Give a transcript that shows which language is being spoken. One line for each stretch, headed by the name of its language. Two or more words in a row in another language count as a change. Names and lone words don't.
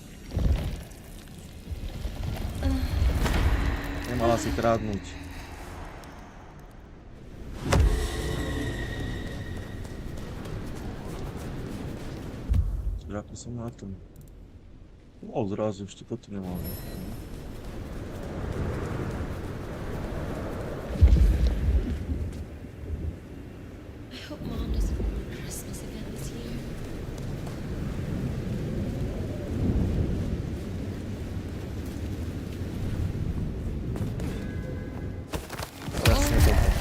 Slovak: Nemala si krádnuť. Ako som na tom? Zrazu ešte toto nemám.
English: I hope Mom doesn't ruin Christmas again this year.
Slovak: Presne toto.